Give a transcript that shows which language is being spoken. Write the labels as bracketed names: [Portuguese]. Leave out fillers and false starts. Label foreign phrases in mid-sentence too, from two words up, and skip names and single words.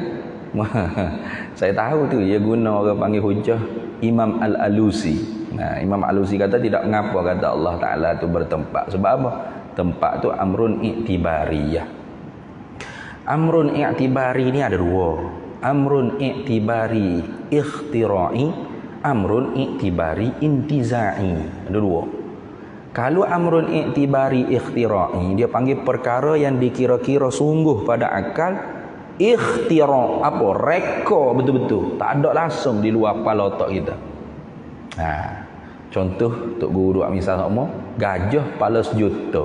[Malay] Saya tahu tu dia guna orang panggil hujah Imam Al-Alusi. Imam Al-Alusi kata tidak mengapa kata Allah Ta'ala tu bertempat. Sebab apa? Tempat tu [Arabic] أمر اعتبارية. أمر اعتباري [Malay] ni ada dua. [Arabic] أمر اعتباري اختراعي، أمر اعتباري انتزاعي. [Malay] Ada dua. Kalau [Arabic] أمر اعتباري اختراعي, [Malay] dia panggil perkara yang dikira-kira sungguh pada akal. Ikhtira, apa? Reka betul-betul. Tak ada langsung di luar kepala otak kita. Contoh Tok Guru buat misal sama, gajah kepala 1 juta.